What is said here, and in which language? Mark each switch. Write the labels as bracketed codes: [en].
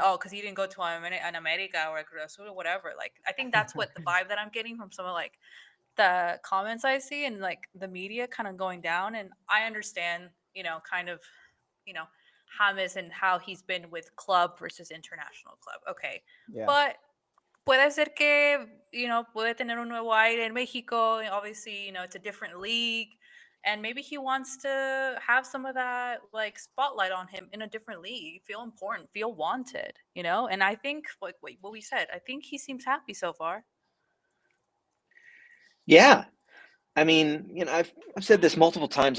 [en] Oh, because he didn't go to an America or a Cruz Azul or whatever. Like I think that's what the vibe that I'm getting from some of like the comments I see and like the media kind of going down. And I understand, kind of, you know, James and how he's been with club versus international club. Okay. Yeah. [es] But puede ser que, puede tener un nuevo aire en Mexico. [en] And obviously, it's a different league. And maybe he wants to have some of that like spotlight on him in a different league, feel important, feel wanted, And I think, like what we said, I think he seems happy so far. Yeah, I mean, I've said this multiple times.